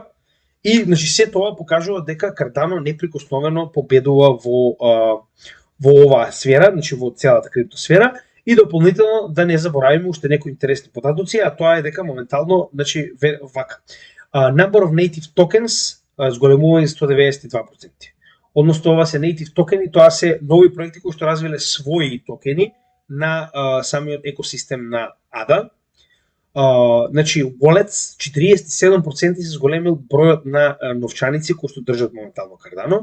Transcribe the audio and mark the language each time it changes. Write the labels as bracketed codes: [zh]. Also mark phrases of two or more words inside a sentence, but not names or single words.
[mk] И значи се тоа покажува дека Cardano неприкосновено победува во оваа сфера, значи во целата криптосфера. И дополнително да не заборавиме уште некои интересни податоци, а тоа е дека моментално, значи вака. [en] Number of native tokens [mk] зголемува за 192%. Односно ова се native токени, тоа се нови проекти кои што развиле своји токени на самиот екосистем на ADA. Значи, Wallets 47% се зголемил бројот на новчаници кои што држат моментално Cardano.